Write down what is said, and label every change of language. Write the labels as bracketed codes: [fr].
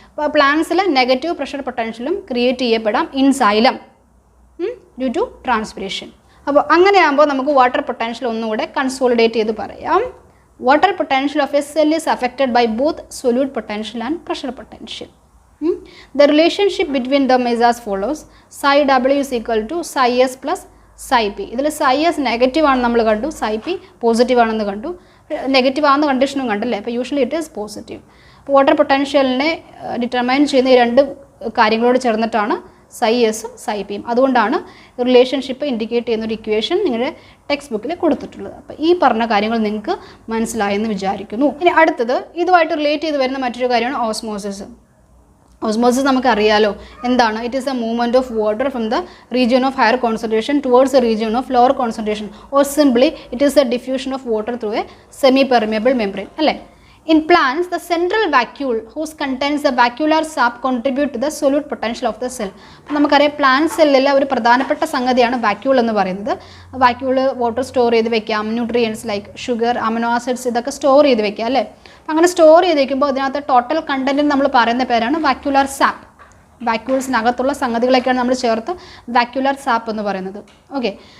[ml] അപ്പോൾ പ്ലാന്റ്സിൽ negative pressure പൊട്ടൻഷ്യലും create ചെയ്യപ്പെടാം [en] In xylem due to transpiration. [ml] അപ്പോൾ അങ്ങനെയാകുമ്പോൾ നമുക്ക് വാട്ടർ പൊട്ടൻഷ്യൽ ഒന്നുകൂടെ കൺസോളിഡേറ്റ് ചെയ്ത് പറയാം. [en] Water potential of a cell is affected by both solute potential and pressure potential. The relationship between them is as follows. psi W is equal to psi S plus psi P. [ml] ഇതിൽ psi S negative ആണെന്ന് നമ്മൾ കണ്ടു, psi P positive ആണെന്ന് കണ്ടു. Negative ആണെന്ന കണ്ടീഷനും കണ്ടല്ലേ. അപ്പോൾ [en] Usually it is positive. [ml] അപ്പോൾ വാട്ടർ പൊട്ടൻഷ്യലിനെ ഡിറ്റർമൈൻ ചെയ്യുന്ന ഈ രണ്ട് കാര്യങ്ങളോട് ചേർന്നിട്ടാണ് psi എസും psi പിയും. അതുകൊണ്ടാണ് റിലേഷൻഷിപ്പ് ഇൻഡിക്കേറ്റ് ചെയ്യുന്ന ഒരു ഇക്വേഷൻ നിങ്ങളുടെ ടെക്സ്റ്റ് ബുക്കിൽ കൊടുത്തിട്ടുള്ളത്. അപ്പോൾ ഈ പറഞ്ഞ കാര്യങ്ങൾ നിങ്ങൾക്ക് മനസ്സിലായെന്ന് വിചാരിക്കുന്നു. ഇനി അടുത്തത് ഇതുമായിട്ട് റിലേറ്റ് ചെയ്ത് വരുന്ന മറ്റൊരു കാര്യമാണ് ഓസ്മോസിസ്. ഓസ്മോസിസ് നമുക്കറിയാലോ എന്താണ്. [en] It is a movement of water from the region of higher concentration towards a region of lower concentration or simply it is a diffusion of water through a semi permeable membrane അല്ലേ. In plants, the central vacuole whose contains the vacuolar sap contribute to the solute potential of the cell. [ml] അപ്പോൾ നമുക്കറിയാം plant സെല്ലിലെ ഒരു പ്രധാനപ്പെട്ട സംഗതിയാണ് vacuole എന്ന് പറയുന്നത്. Vacuole water store ചെയ്ത് വെക്കാം, nutrients like sugar, amino acids ഇതൊക്കെ സ്റ്റോർ ചെയ്ത് വെക്കാം അല്ലേ. അപ്പോൾ അങ്ങനെ സ്റ്റോർ ചെയ്ത് വയ്ക്കുമ്പോൾ അതിനകത്ത് ടോട്ടൽ കണ്ടൻറ്റിന് നമ്മൾ പറയുന്ന പേരാണ് വാക്യൂലാർ സാപ്പ്. വാക്യൂൾസിനകത്തുള്ള സംഗതികളൊക്കെയാണ് നമ്മൾ ചേർത്ത് വാക്യൂലാർ സാപ്പ് എന്ന് പറയുന്നത്. ഓക്കെ.